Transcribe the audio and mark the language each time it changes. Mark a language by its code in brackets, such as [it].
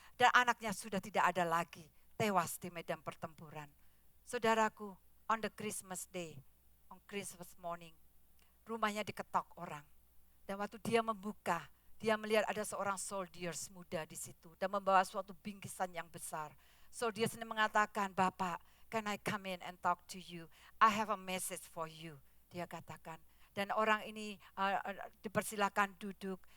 [id] Dan anaknya sudah tidak ada lagi. Tewas di medan pertempuran. [en] Saudaraku, on the Christmas day, on Christmas morning, [id] rumahnya diketok orang. Dan waktu dia membuka, dia melihat ada seorang soldiers muda di situ. Dan membawa suatu bingkisan yang besar. Soldiers ini mengatakan, "Bapak, [en] can I come in and talk to you? I have a message for you." [id] Dia katakan. Dan orang ini dipersilakan duduk.